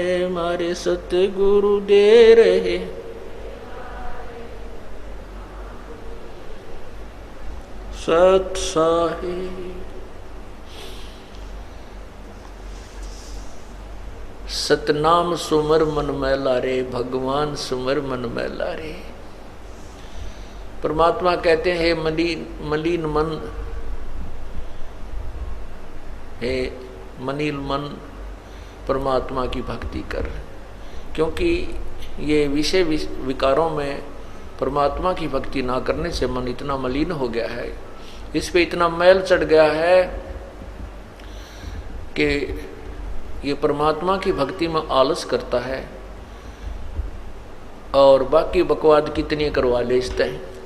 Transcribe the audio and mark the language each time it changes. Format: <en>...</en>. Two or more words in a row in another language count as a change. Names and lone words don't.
<hi>मारे सत्य गुरु दे रहे, सत साहिब। सतनाम सुमर मन में लारे, भगवान सुमर मन में लारे। परमात्मा कहते हैं, मलिन मन, हे मलिन मन परमात्मा की भक्ति कर। क्योंकि ये विषय विकारों में परमात्मा की भक्ति ना करने से मन इतना मलिन हो गया है, इस पे इतना मैल चढ़ गया है कि ये परमात्मा की भक्ति में आलस करता है और बाकी बकवाद कितनी करवा ले इसते हैं।</hi>